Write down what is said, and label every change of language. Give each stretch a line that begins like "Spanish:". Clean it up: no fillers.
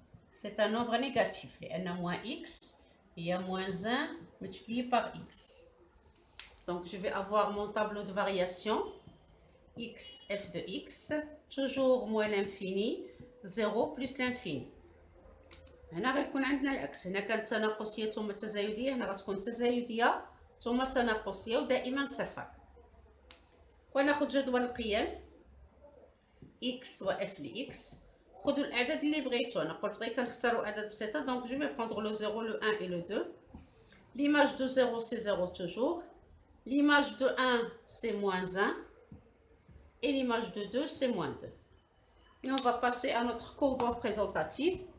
French: C'est un nombre négatif. Il y a moins x, il y a moins 1 multiplié par x. Donc je vais avoir mon tableau de variation. X, f de x, toujours moins l'infini, 0 plus l'infini.
Arabic: هنا غيكون عندنا العكس. هنا كانت تناقصية ثم تزايدية، هنا غتكون تزايدية ثم تناقصية ودائما صفر. وناخذ جدول القيم x و f ل x. خذوا الأعداد اللي بغيتو. أنا قلت غير كنختاروا أعداد بسيطة.
French: Donc je vais prendre le 0, le 1 et le 2. L'image de 0 c'est 0 toujours. L'image de 1 c'est moins 1. Et l'image de 2 c'est moins 2. Et on va passer à notre courbe représentative.